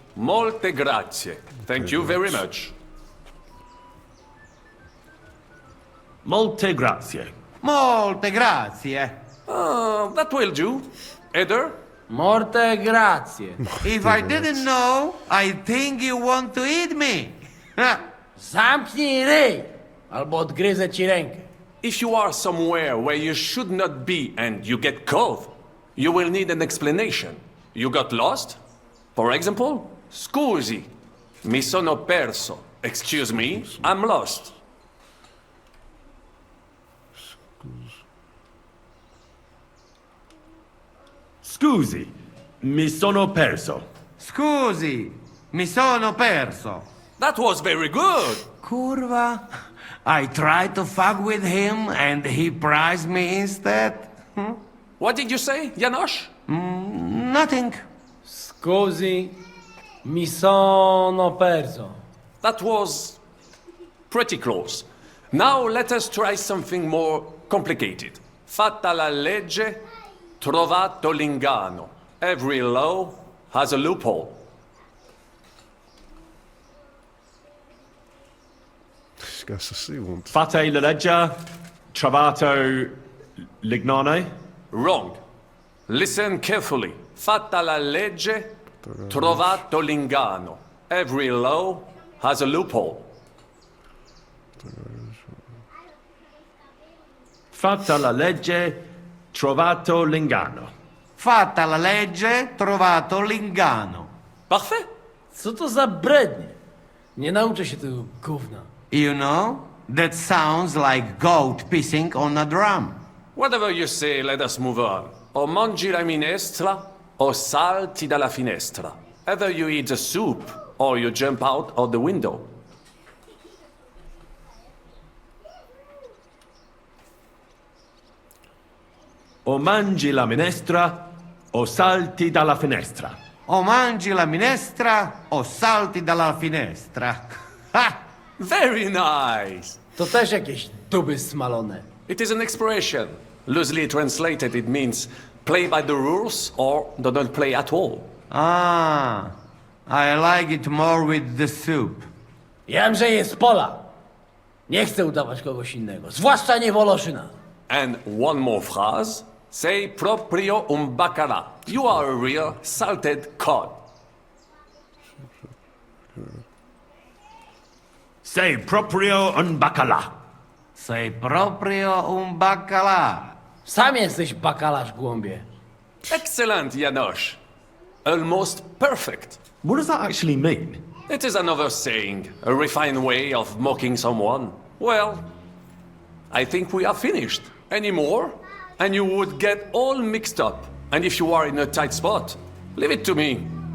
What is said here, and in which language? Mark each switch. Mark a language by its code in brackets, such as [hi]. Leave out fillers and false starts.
[it] Molte grazie. [en] Thank you very much. [it] Molte grazie. Molte grazie. [en] That will do. Eder? [it] Morte grazie. [en] If I didn't know, I think you want to eat me. [pl] Zamknij ryj, albo odgryzę ci rękę. [en] If you are somewhere where you should not be and you get caught, you will need an explanation. You got lost? For example, [it] scusi, mi sono perso. [en] Excuse me, I'm lost. [it] Scusi, mi sono perso. Scusi, mi sono perso. [en] That was very good. [pl] Curva. [en] I tried to fuck with him and he prized me instead. What did you say, Janosch? Nothing. [it] Scusi, mi sono perso. [en] That was pretty close. Now let us try something more complicated. [it] Fatta la legge, trovato l'inganno. [en] Every law has a loophole. [it] Fate la legge, trovato l'ignano. [en] Wrong. Listen carefully. [it] Fatta la legge, trovato l'inganno. [en] Every law has a loophole. [it] Fatta la legge, trovato l'inganno. Fatta la legge, trovato l'inganno. [fr] Parfait. [pl] Co to za brednie? Nie nauczę się tego gówna. [en] You know, that sounds like goat pissing on a drum. Whatever you say, let us move on. [it] O mangi la minestra, o salti dalla finestra. [en] Either you eat the soup, or you jump out of the window. [it] O mangi la minestra, o salti dalla finestra. O mangi la minestra, o salti dalla finestra. Ha! [en] Very nice. [pl] To też jakieś duby smalone. [en] It is an expression. Loosely translated, it means play by the rules or do not play at all. Ah, I like it more with the soup. [pl] Wiem, że jest pola. Nie chcę udawać kogoś innego, zwłaszcza nie Woloszyna. [en] And one more phrase. [it] Sei proprio un bacala. [en] You are a real salted cod. [it] Sei proprio un bacala. Sei proprio un bacala. [pl] Sam jesteś bakalarz, głąbie. [en] Excellent, Janosch. Almost perfect. What does that actually mean? It is another saying, a refined way of mocking someone. Well, I think we are finished. Any more? And you would get all mixed up. And if you are in a tight spot, leave it to me.